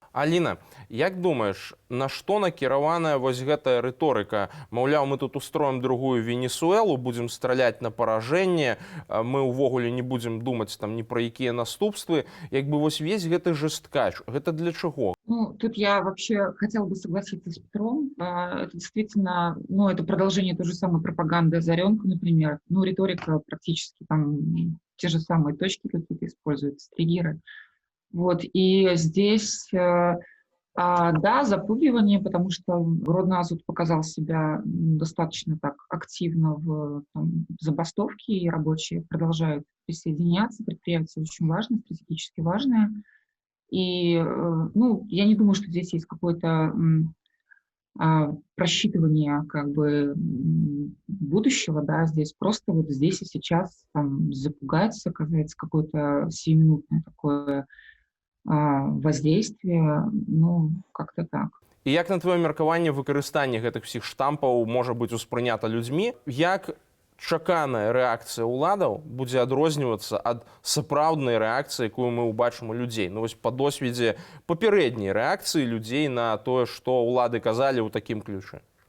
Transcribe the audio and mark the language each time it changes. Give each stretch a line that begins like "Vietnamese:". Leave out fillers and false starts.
Belarusian: Аліна, як думаеш, на што накіраваная вось гэтая рыторыка? Маўляў, мы тут устроім другую Венесуэлу, будзем страляць на паражэнне, мы ўвогуле не будзем думаць там ні пра якія наступствы. Як бы вось весь гэты жесткач, гэта для чаго?
Russian: Тут я вообще хотела бы согласиться с Петром. Это действительно, это продолжение той же самой пропаганды Озаренко, например. Риторика практически там те же самые точки какие-то используются, триггеры. Вот, и здесь, да, запугивание, потому что Гродно-Азот показал себя достаточно так активно в забастовке, и рабочие продолжают присоединяться, предприятие очень важное, стратегически важное. И, я не думаю, что здесь есть какое-то просчитывание как бы будущего, да, здесь просто вот здесь и сейчас там запугать, оказать какое-то сиюминутное такое воздействие, как-то так.
Belarusian: І як на твоё меркаванне выкарыстанне гэтых всіх штампаў можа быць успрынята людзьмі? Як чаканая рэакцыя ўладаў будзе адрознівацца ад сапраўднай рэакцыі, якую мы ўбачым у людзей? Вось па досведзе папярэдняй рэакцыі людзей на тое, што ўлады казалі ў такім ключы.